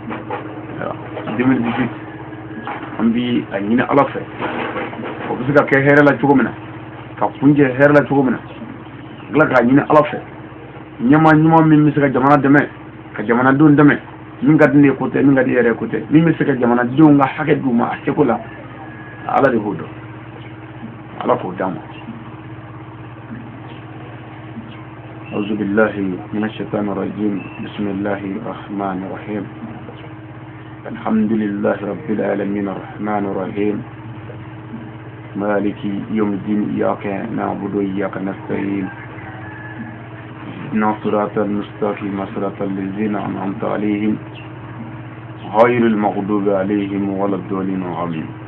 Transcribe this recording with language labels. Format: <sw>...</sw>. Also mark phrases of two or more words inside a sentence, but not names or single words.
<bm>2018 an bi a ɲini ala fɛ o bɛ se ka kɛ hɛrɛ la cogo min na ka kuncɛ hɛrɛ la cogo min na tila k'a ɲini ala fɛ ɲɛmaa ɲuman min bɛ se ka jamana dɛmɛ ka jamanadenw dɛmɛ min ka di ne ye ko tɛ min ka di yɛrɛ ko tɛ min bɛ se ka jamanadenw ka hakɛ d'u ma a seko la ala de b'o dɔn ala k'o d'an ma</bm> <ar>أعوذ بالله من الشيطان الرجيم بسم الله الرحمن الرحيم الحمد لله رب العالمين الرحمن الرحيم مالك يوم الدين إياك نعبد وإياك نستعين اهدنا الصراط المستقيم صراط الذين أنعمت عليهم غير المغضوب عليهم ولا الضالين آمين</ar>